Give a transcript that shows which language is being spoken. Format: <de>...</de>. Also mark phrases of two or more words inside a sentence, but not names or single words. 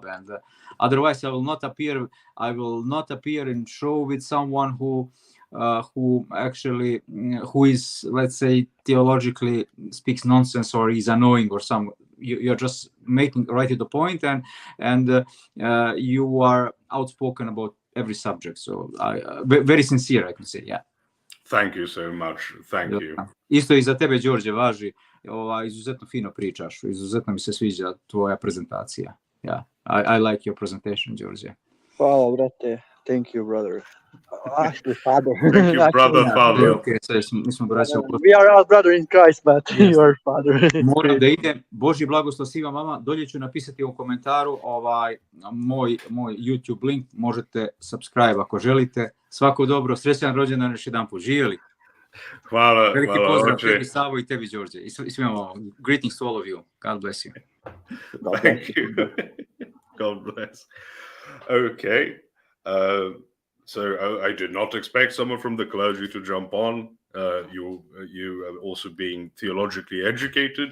<en>And otherwise, I will not appear in show with someone who is, let's say, theologically speaks nonsense or is annoying or some. You're just making right to the point, and you are outspoken about every subject. So very sincere, I can say. Yeah. Thank you so much. Thank you.</en> <sr>Isto i za tebe, Đorđe, važi. Izuzetno fino pričaš. Izuzetno mi se sviđa tvoja prezentacija.</sr> <en>Yeah, I like your presentation, Đorđe.</en> <sr>Hvala, brate.</sr> <en>Thank you, brother. Actually, father. Thank you, brother, father.</en> <sr>Okay, mi smo braća.</sr> <en>We are all brother in Christ, but yes. You are father.</en> <sr>Moram da idem. Božji blagoslov svima vama. Dolje ću napisati u komentaru moj YouTube link. Možete subscribe ako želite. Svako dobro, srećan rođendan još jedan put. Živjeli. Hvala. Veliki pozdrav tebi, Savo, i tebi, Đorđe. I svima vama.</sr> <en>Greetings to all of you. God bless you. Thank you. God bless. Okay. So I did not expect someone from the clergy to jump on. You are also being theologically educated.</en>